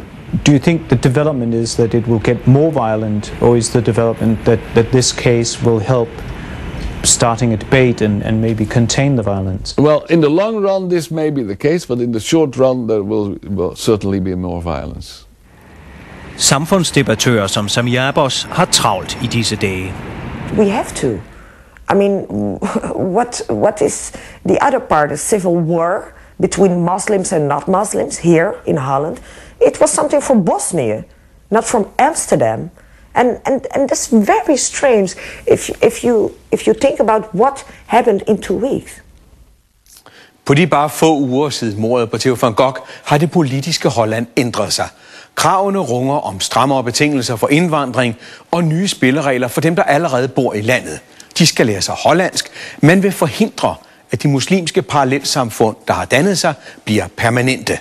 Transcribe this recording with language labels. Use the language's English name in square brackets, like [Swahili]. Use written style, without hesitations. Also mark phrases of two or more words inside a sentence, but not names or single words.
[English] Do you think the development is that it will get more violent, or is the development that this case will help starting a debate and maybe contain the violence? Well, in the long run this may be the case, but in the short run there will certainly be more violence. [Danish] Samfundsdebattører som Samir Abbas har travlt i disse dage. [English] We have to. I mean, what is the other part of civil war between Muslims and not Muslims here in Holland? It was something from Bosnia, not from Amsterdam. And that's very strange if you think about what happened in 2 weeks. [Danish] På de bare få uger siden mordet på Theo van Gogh har det politiske Holland ændret sig. Kravene runger om strammere betingelser for indvandring og nye spilleregler for dem, der allerede bor i landet. De skal lære sig hollandsk, men vil forhindre, at de muslimske parallelsamfund, der har dannet sig, bliver permanente.